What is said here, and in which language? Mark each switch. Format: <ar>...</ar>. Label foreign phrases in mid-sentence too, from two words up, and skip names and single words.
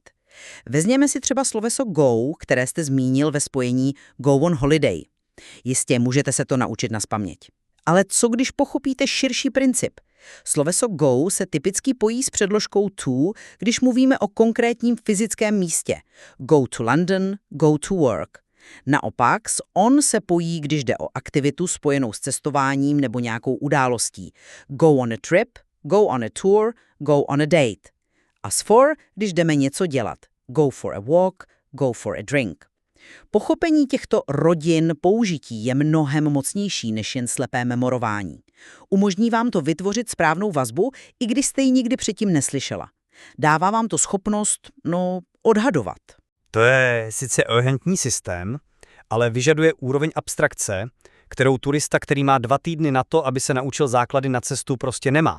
<cs>Vezměme si třeba sloveso go, které jste zmínil ve spojení</cs> <en>go on holiday.</en> <cs>Jistě můžete se to naučit nazpaměť. Ale co když pochopíte širší princip? Sloveso go se typicky pojí s předložkou to, když mluvíme o konkrétním fyzickém místě.</cs> <en>Go to London, go to work.</en> <cs>Naopak s on se pojí, když jde o aktivitu spojenou s cestováním nebo nějakou událostí.</cs> <en>Go on a trip, go on a tour, go on a date.</en> <cs>A s for, když jdeme něco dělat.</cs> <en>Go for a walk, go for a drink.</en> <cs>Pochopení těchto rodin použití je mnohem mocnější než jen slepé memorování. Umožní vám to vytvořit správnou vazbu, i když jste ji nikdy předtím neslyšela. Dává vám to schopnost, odhadovat. To je sice urgentní systém, ale vyžaduje úroveň abstrakce, kterou turista, který má 2 týdny na to, aby se naučil základy na cestu, prostě nemá.</cs>